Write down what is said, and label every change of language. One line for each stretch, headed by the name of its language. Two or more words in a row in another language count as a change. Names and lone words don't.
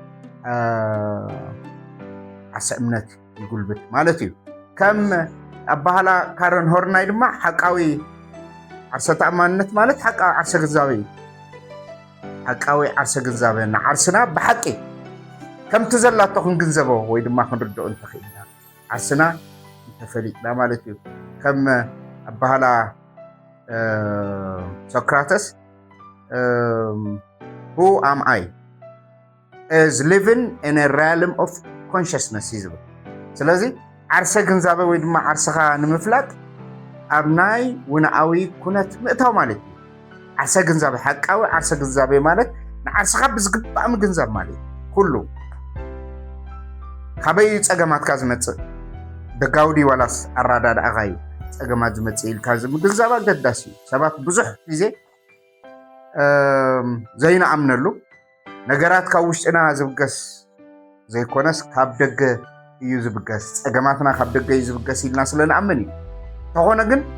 Tigrinya: ዓርሰ እምነት ይጉልብት ማለት እዩ ከም ኣባህላ ካረን ሆርናይ ድማ ሓቃዊ ዓርሰ ተኣማንነት ማለት ሓቃዊ ዓርሰ ግንዛበ እዩ ሓቃዊ ዓርሰ ግንዛበ ንዓርስና ብሓቂ ከምቲ ዘላቶ ክንግንዘቦ ወይ ድማ ክንርድኦ እንተኽኢልና ዓርስና እንተፈሊጥና ማለት እዩ ከም ኣባህላ ሶክራተስ
English: who am I is living in a realm of consciousness
Tigrinya: ይዝብል ስለዚ ዓርሰ ግንዛበ ወይ ድማ ዓርሰኻ ንምፍላጥ ኣብ ናይ ውንኣዊ ኩነት ምእታው ማለት እዩ ዓርሰ ግንዛበ ሓቃዊ ዓርሰ ግንዛበ ማለት ንዓርሰኻ ብዝግባእ ምግንዛብ ማለት ኩሉ ካበይ ፀገማትካ ዝመፅእ ደጋውዲ ዋላስ ኣራዳድኣኻ እዩ ፀገማት ዝመፅእ ኢልካ ምግንዛብ ኣገዳሲ እዩ ሰባት ብዙሕ ግዜ ዘይነኣምነሉ ነገራት ካብ ውሽጥና ዝብገስ ዘይኮነስ ካብ ደገ እዩ ዝብገስ ፀገማትና ካብ ደገ እዩ ዝብገስ ኢልና ስለንኣምን እዩ ተኾነ ግን